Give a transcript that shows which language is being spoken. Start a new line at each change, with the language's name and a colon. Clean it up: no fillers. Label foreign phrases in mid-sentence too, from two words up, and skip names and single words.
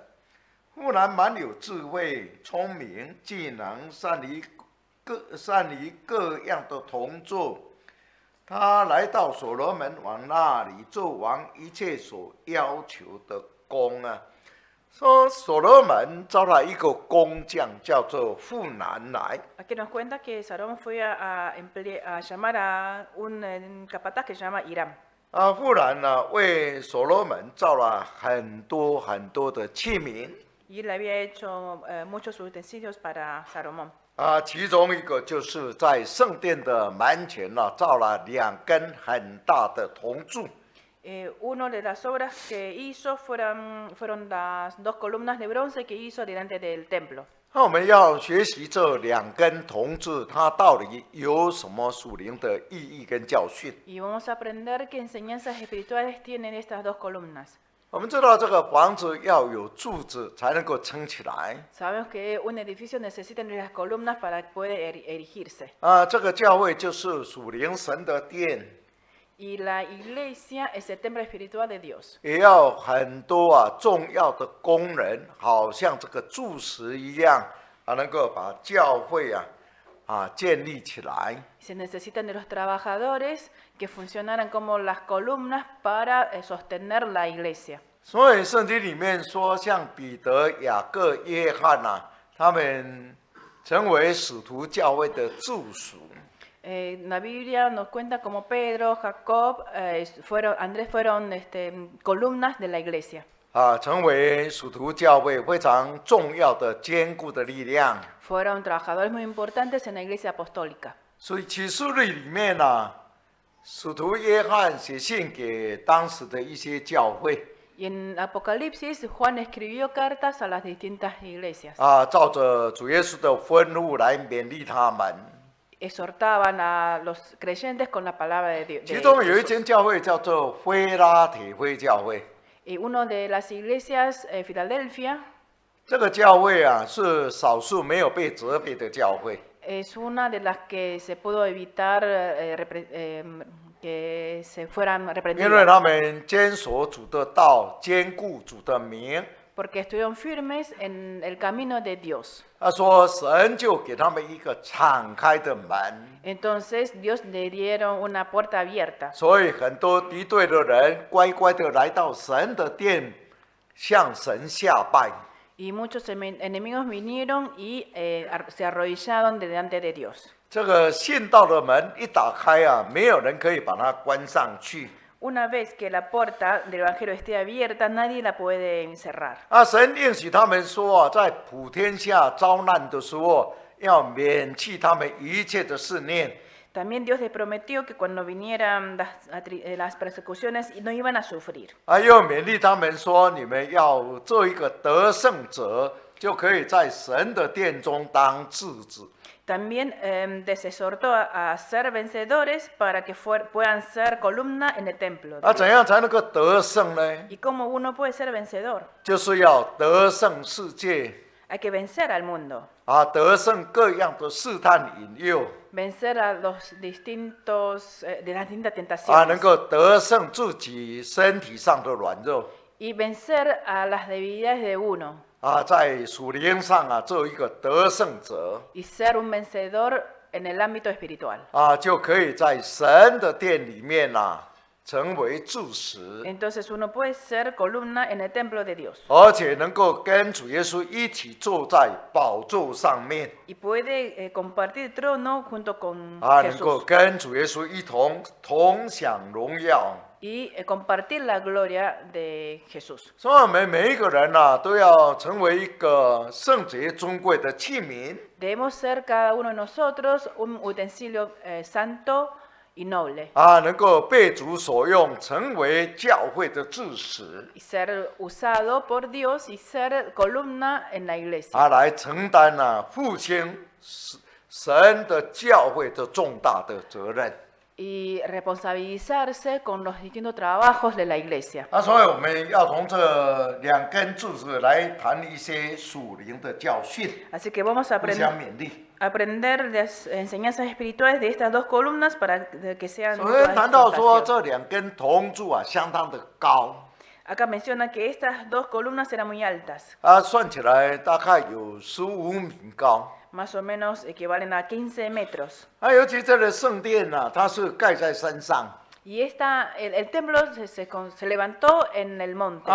Chinese: 富兰蛮有智慧、聪明、技能，善于各样的铜作。他来到所罗门王那里，做王一切所要求的工说所罗门招了一个工匠，叫做富兰来。
Spanish: Aquí nos cuenta que Salomón fue a llamar a un capataz que se llama Hiram.
Chinese: 富兰为所罗门造了很多的器皿。
Spanish: Y él había hecho muchos utensilios para Salomón.
Chinese: 其中一个就是在圣殿的门前造了2根很大的铜柱。
Spanish: Una de las obras que hizo fueron las 2 columnas de bronce que hizo delante del templo.
Chinese: 我们要学习这2根铜柱，它到底有什么属灵的意义跟教训？
Spanish: Y vamos a aprender qué enseñanzas espirituales tienen estas 2 columnas.
Chinese: 我们知道这个房子要有柱子才能够撑起来。
Spanish: Sabemos que un edificio necesita las columnas para poder erigirse.
Chinese: 这个教会就是属灵神的殿。
Spanish: Y la iglesia es el templo espiritual de Dios.
Chinese: 也要很多重要的工人，好像这个柱石一样能够把教会建立起来。
Spanish: Se necesitan de los trabajadores que funcionaran como las columnas para sostener la iglesia.
Chinese: 所以圣经里面说，像彼得、雅各、约翰他们成为使徒教会的助属。
Spanish: La Biblia nos cuenta como Pedro, Jacob, Andrés fueron columnas de la iglesia.
Chinese: 成为使徒教会非常重要的坚固的力量。
Spanish: Fueron trabajadores muy importantes en la iglesia apostólica.
Chinese: 所以启示录里面使徒约翰写信给当时的一些教会，
Spanish: Y en Apocalipsis, Juan escribió cartas a las distintas iglesias.
Chinese: 照着主耶稣的吩咐来勉励他们。
Spanish: Exhortaban a los creyentes con la palabra de Dios.
Chinese: 其中有一间教会叫做菲拉铁非教会，
Spanish: Y uno de las iglesias, Filadelfia,
Chinese: 这个教会是少数没有被责备的教会。
Spanish: es una de las que se pudo evitar que se fueran
Chinese: 因为
Spanish: reprendidas.
Chinese: 他们坚守主的道，坚固主的名。
Spanish: Porque estuvieron firmes en el camino de Dios.
Chinese: 他说，神就给他们一个敞开的门，
Spanish: Entonces Dios le dieron una puerta abierta.
Chinese: 所以很多敌对的人乖乖的来到神的殿，向神下拜。
Spanish: Y muchos enemigos vinieron y se arrodillaron delante de Dios.
Chinese: 这个信道的门一打开没有人可以把它关上去。
Spanish: Una vez que la puerta del Evangelio esté abierta, nadie la puede encerrar.
Chinese: 神应许他们说在普天下遭难的时候，要免去他们一切的试炼。
Spanish: También Dios les prometió que cuando vinieran las persecuciones no iban a sufrir.
Chinese: 又勉励他们说，你们要做一个得胜者，就可以在神的殿中当质子。
Spanish: También les exhortó a ser vencedores para que puedan ser columna en el templo.
Chinese: 怎样才能够得胜呢？
Spanish: ¿Y cómo uno puede ser vencedor?
Chinese: 就是要得胜世界，
Spanish: Hay que vencer al mundo,
Chinese: 得胜各样的试探引诱，
Spanish: vencer a los de las distintas
Chinese: 能
Spanish: tentaciones
Chinese: 够得胜自己身体上的软弱，
Spanish: y vencer a las debilidades de uno
Chinese: 在属灵上做一个得胜者，
Spanish: y ser un vencedor en el ámbito espiritual.
Chinese: 就可以在神的殿里面成为柱石，
Spanish: Entonces uno puede ser columna en el templo de Dios
Chinese: 而且能够跟主耶稣一起坐在宝座上面，
Spanish: y puede compartir trono junto con
Chinese: 能够
Spanish: Jesús
Chinese: 跟主耶稣一同享荣耀。
Spanish: y compartir la gloria de Jesús.
Chinese: 所以我们每一个人都要成为一个圣洁尊贵的器皿，
Spanish: Debemos ser cada uno de nosotros un utensilio santo y noble
Chinese: 能够被主所用，成为教会的柱石，
Spanish: y ser usado por Dios y ser columna en la iglesia
Chinese: 来承担复兴神的教会的重大的责任。
Spanish: y responsabilizarse con los distintos trabajos de la iglesia.
Chinese: 所以我们要从这两根柱子来谈一些属灵的教训，
Spanish: Así que vamos a
Chinese: 互相勉励。
Spanish: aprender las enseñanzas espirituales de estas dos columnas para que sean
Chinese: 首先
Spanish: todas
Chinese: 谈到说，
Spanish: exhortación.
Chinese: 这两根铜柱相当的高，
Spanish: Acá menciona que estas dos columnas eran muy altas,
Chinese: 算起来大概有15米高。
Spanish: más o menos equivalen a 15 metros.
Chinese: 尤其这个圣殿它是盖在山上，
Spanish: Y el templo se levantó en el monte